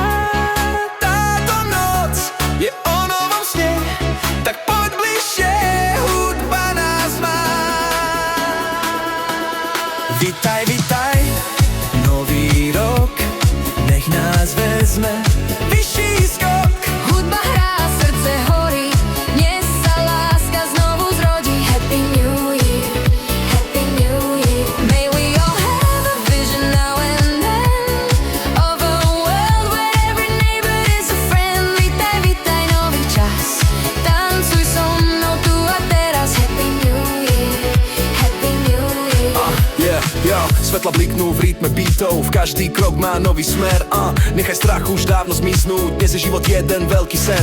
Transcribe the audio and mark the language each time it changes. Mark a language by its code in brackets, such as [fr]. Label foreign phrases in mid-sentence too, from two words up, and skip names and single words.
[sk] Táto noc je o novom sne, tak poď bližšie, hudba nás má. Vitaj, vitaj, nový rok, nech nás vezme vyšší skok. Hudba hrá, srdce horí, dnes sa láska znovu zrodí. [en] Happy New Year, Happy New Year. May we all have a vision now and then of a world where every neighbor is a friend. [sk] Vitaj, vitaj, nový čas, tancuj so mnou tu a teraz. [en] Happy New Year, Happy New Year. [sk] Svetla bliknú v rytme beatov, v každý krok má nový smer. Nechaj strach už dávno zmiznúť, dnes je život jeden veľký sen.